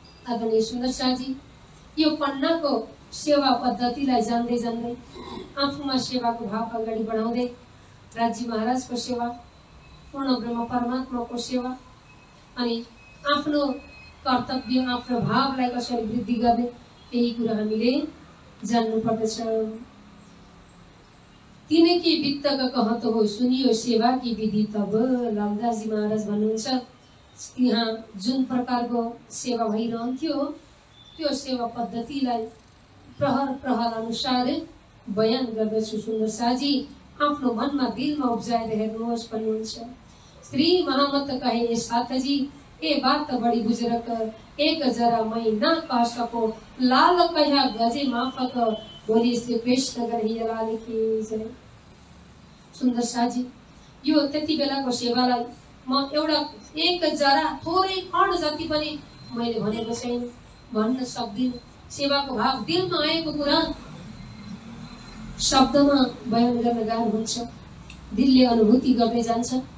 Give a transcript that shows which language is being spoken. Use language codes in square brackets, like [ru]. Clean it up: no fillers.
[ne] आदरणीय सुन्दर साथी, यो पन्नाको सेवा पद्धतिलाई जान्दै जान्दै आफूमा सेवाको भाव अगाडि बढाउँदै राजी महाराजको सेवा, पूर्ण ब्रह्म परमात्माको सेवा अनि आफ्नो कर्तव्य, आफ्नो भावलाई कसरी वृद्धि गर्ने, यही कुरा हामीले जान्नु पर्दछ। [hi] तिनकी वित्तक कहत हो सुनियो सेवा की विधि तब। [ne] लालदासजी महाराज भन्नुहुन्छ यहाँ जुन प्रकारको सेवा भइरहन्थ्यो त्यो सेवा पद्धतिलाई प्रहर प्रहर अनुसार बयान गर्दछु। सुन्दर साथी आफ्नो मनमा दिलमा उब्जाएर हेर्नुहोस् भन्नुहुन्छ। [hi] श्री महामत कहे साथजी ए बात बड़ी बुजुर्ग, एक जरा मैं ना कह सको लाल कहा गजे माफक, बोली श्री कृष्ण लाल की जय। [ne] सुन्दर साथी यो त्यति बेलाको सेवालाई म एउटा एक जरा थोरै कण जति पनि मैले भनेको छैन, भन्न सक्दिनँ। सेवाको भाव दिलमा आएको कुरा शब्दमा बयान गर्न गाह्रो हुन्छ, दिलले अनुभूति गर्दै जान्छ।